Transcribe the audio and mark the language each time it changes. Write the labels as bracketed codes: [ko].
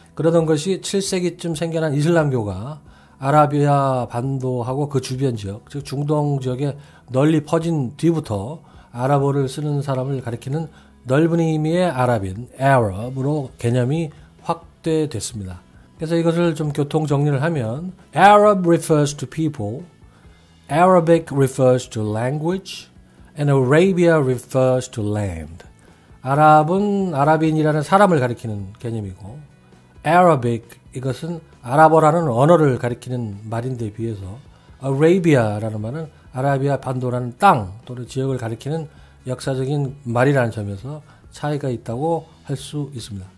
[ko] 그러던 것이 7세기쯤 생겨난 이슬람교가 아라비아 반도하고 그 주변 지역, 즉 중동 지역에 널리 퍼진 뒤부터 아랍어를 쓰는 사람을 가리키는 넓은 의미의 아랍인, Arab으로 개념이 확대됐습니다. 그래서 이것을 좀 교통 정리를 하면 [en] Arab refers to people, Arabic refers to language, and Arabia refers to land. [ko] 아랍은 아랍인이라는 사람을 가리키는 개념이고 Arabic 이것은 아랍어라는 언어를 가리키는 말인데 비해서 Arabia라는 말은 아라비아 반도라는 땅 또는 지역을 가리키는 역사적인 말이라는 점에서 차이가 있다고 할 수 있습니다.